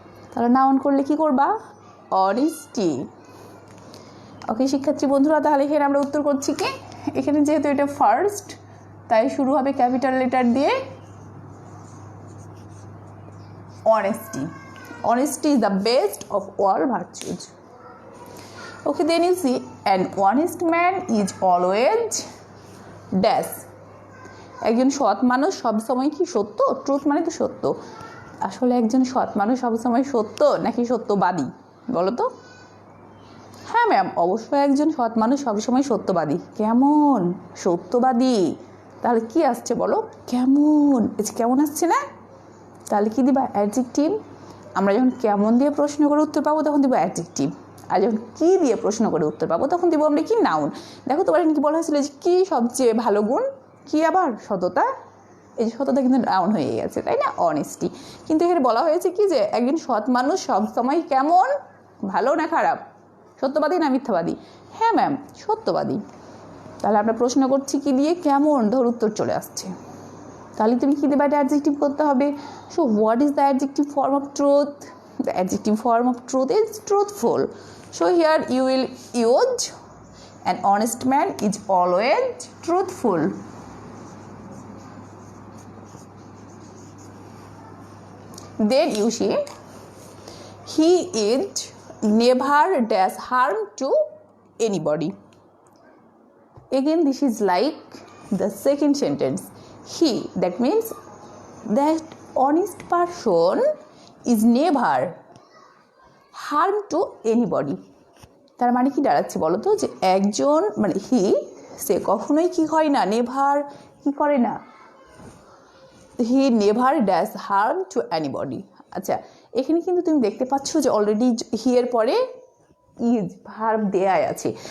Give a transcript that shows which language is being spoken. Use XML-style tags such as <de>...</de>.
<bn>তাহলে নাউন করলে কি করবা? অনেস্টি। ওকে শিক্ষার্থী বন্ধুরা তাহলে এখানে আমরা উত্তর করছি কি, এখানে যেহেতু এটা ফার্স্ট তাই শুরু হবে ক্যাপিটাল লেটার দিয়ে honesty.</bn> <en>Honesty is the best of all virtues. Okay, then you see an honest man is always dash.</en> <bn>একজন সৎ মানুষ সবসময় কি সত্য? ট্রুথ মানে তো সত্য। আসলে একজন সৎ মানুষ সবসময় সত্য নাকি সত্যবাদী বলো তো? হ্যাঁ ম্যাম অবশ্যই একজন সৎ মানুষ সবসময় সত্যবাদী। কেমন সত্যবাদী? তাহলে কি আসছে বলো? কেমন, কেমন আসছে না? তাহলে কী দিবা? অ্যাডজেক্টিভ। আমরা যখন কেমন দিয়ে প্রশ্ন করে উত্তর পাবো তখন দিব অ্যাডজেক্টিভ, আর যখন কী দিয়ে প্রশ্ন করে উত্তর পাবো তখন দিব আমরা কি? নাউন। দেখো তোমার কি বলা হয়েছিল যে কী সবচেয়ে ভালো গুণ? কী আবার? সততা। এই যে সততা কিন্তু নাউন হয়ে গেছে, তাই না? অনেস্টি। কিন্তু এখানে বলা হয়েছে কি যে একজন সৎ মানুষ সবসময় কেমন? ভালো না খারাপ? সত্যবাদী না মিথ্যাবাদী? হ্যাঁ ম্যাম সত্যবাদী। তাহলে আমরা প্রশ্ন করছি কি দিয়ে? কেমন। ধর উত্তর চলে আসছে, তাহলে তুমি কী দেবা? অ্যাডজেক্টিভ করতে হবে।</bn> <en>So what is the adjective form of truth? The adjective form of truth is truthful. So here you will use an honest man is always truthful. Then you see he is never does harm to anybody. Again this is like the second sentence. He, that means that honest person is never harm to anybody.</en> <bn>তার মানে কি দাঁড়াচ্ছে বলো তো? যে একজন মানে হি, সে কখনোই কি হয় না, নেভার কি করে না,</bn> <en>He never dash harm to anybody.</en> <bn>আচ্ছা এখানে কিন্তু তুমি দেখতে পাচ্ছ যে অলরেডি হি এর পরে ইজ ভার্ব দেয়াই আছে।</bn>